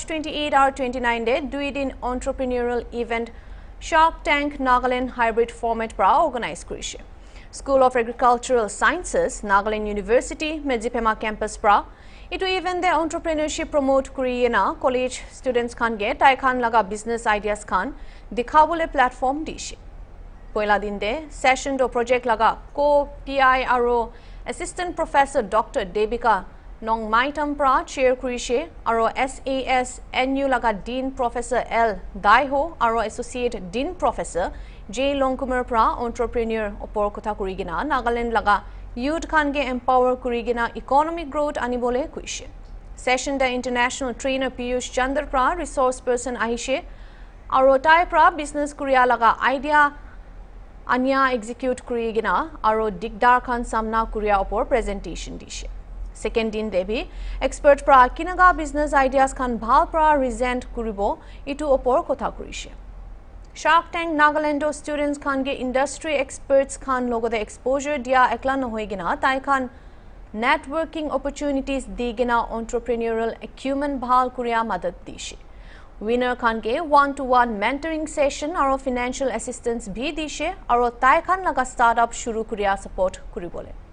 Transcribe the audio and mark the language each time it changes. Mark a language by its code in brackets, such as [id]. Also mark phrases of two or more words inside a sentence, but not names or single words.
[nag] 28 or 29 day duidin [en] entrepreneurial event [nag] Shark Tank Nagaland [en] hybrid format [nag] pra organize kurise School of Agricultural Sciences Nagaland University Mejipema campus pra itu event de entrepreneurship promote kuriena [en] college students [nag] khan ge tai khan laga [en] business ideas [nag] khan dikhabole platform dishe Poila dinde session do project laga [en] co PI [nag] aro [en] assistant professor [nag] Dr. Devika Nong Maitam pra chair kurishe aro SAS NU laga Dean Professor L Daiho aro Associate Dean Professor J Longkumar pra entrepreneur opor kotha kurigina Nagaland laga youth khan ge empower kurigina [en] economic growth [nag] anibole kuishe. Session da [en] international trainer [nag] Piyush Chandra pra [en] resource person [nag] ahishe aro tai pra business kuriya laga idea anya execute kurigina aro digdar khan samna kuriya opor presentation dishe. Second din debi expert pra kinaga [en] business ideas [nag] khan bhal pra resent kuribo itu opor kotha kurishe. Shark Tank Nagaland students khan ge [en] industry experts [nag] khan logo the exposure dia ekla no hoigina tai khan [en] networking opportunities [nag] digina [en] entrepreneurial acumen [nag] bhal kuriya madad dishe. Winner khan ge [en] one-to-one mentoring session [nag] aro [en] financial assistance [nag] bhi dishe aro tai khan laga startup shuru kuriya support kuribole.